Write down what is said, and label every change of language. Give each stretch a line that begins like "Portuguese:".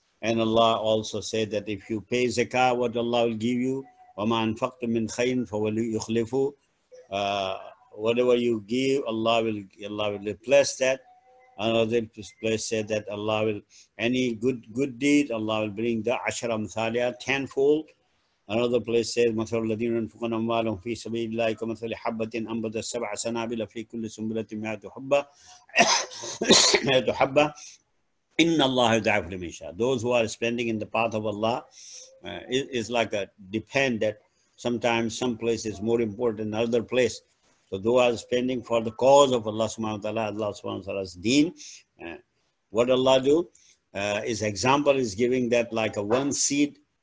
English: And Allah also said that if you pay zakah, what Allah will give you,
Arabic: وَمَا أَنفَقْتُم مِّنْ خَيْرٍ فَوَلِيُّخْلِفُ,
English: whatever you give, Allah will replace that. Another place said that Allah will, any good deed, Allah will bring the
Arabic: ashara amthaliya,
English: tenfold.
Arabic: Another place says, مَثَلُ الَّذِينَ يُنْفِقُونَ أَمْوَالَهُم فِي سَبِيلِ اللَّهِ كَمَثَلِ حَبَّةٍ أَنبَتَتْ سَبْعَ سَنَابِلَ فِي كُلِّ سُنبُلَةٍ مِائَةُ حَبَّةٍ إِنَّ اللَّهَ يُضَاعِفُ لِمَن يَشَاءُ.
English: Those who are spending in the path of Allah is like a depend that sometimes some place is more important than other place. So those are spending for the cause of Allah subhanahu wa ta'ala, Allah subhanahu wa ta'ala's deen. What Allah do? His example is giving that like a one seed